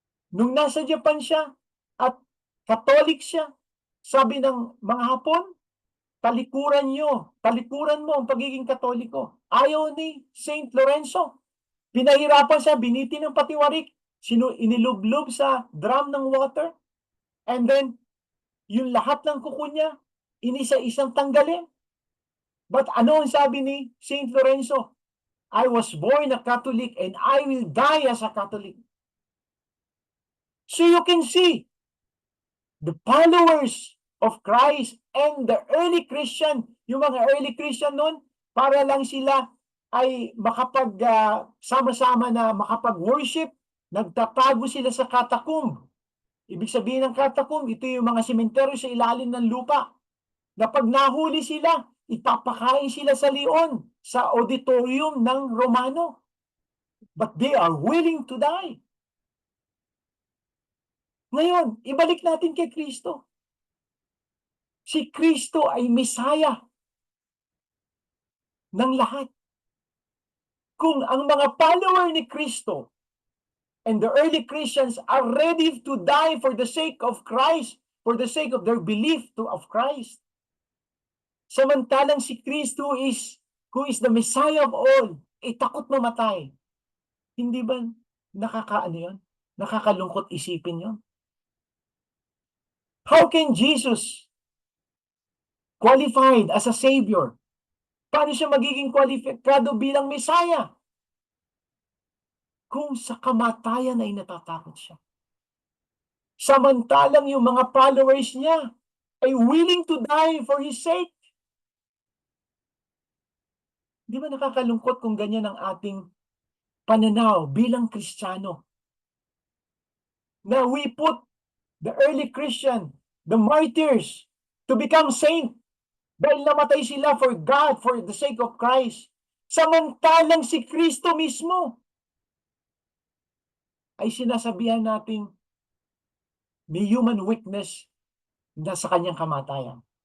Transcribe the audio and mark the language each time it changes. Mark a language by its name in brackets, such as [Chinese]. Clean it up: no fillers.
[Filipino] Nung nasa Japan siya at Katolik siya, sabi ng mga Hapon, talikuran mo ang pagiging Katoliko. Ayaw ni Saint Lorenzo. Pinahirapan siya, biniti ng patiwarik, inilublob sa drum ng water, [English] and then, [Filipino] yung lahat ng kuko niya, inisa-isang tanggalin. But ano ang sabi ni Saint Lorenzo? [English] I was born a Catholic and I will die as a Catholic. So you can see, the followers of Christ and the early Christian, [Filipino] yung mga [English] early Christian [Filipino] noon, para lang sila ay sama-sama na makapag-worship, nagtatago sila sa catacomb. Ibig sabihin ng catacomb, ito yung mga sementeryo sa ilalim ng lupa. Na pag nahuli sila, ipapakain sila sa leon, sa auditorium ng Romano. [English] But they are willing to die. [Filipino] Ngayon, ibalik natin kay Kristo. Si Kristo ay Mesaya ng lahat. Kung ang mga follower ni Kristo [English] and the early Christians are ready to die for the sake of Christ, for the sake of their belief of Christ, [Filipino] samantalang si Kristo [English] who is the Messiah of all, [Filipino] takot mamatay. Hindi ba nakakalungkot isipin yon? [English] How can Jesus qualified as a Savior? [Filipino] Paano siya magiging kwalipikado bilang Messiah? Kung sa kamatayan ay natatakot siya. Samantalang yung mga followers niya ay [English] willing to die for His sake. [Filipino] Di ba nakakalungkot kung ganyan ang ating pananaw bilang Kristiyano? Na [English] we put the early Christian, the martyrs, to become saint [Filipino] dahil namatay sila [English] for God, for the sake of Christ. [Filipino] Samantalang si Kristo mismo ay sinasabihan nating may human weakness na sa kanyang kamatayan.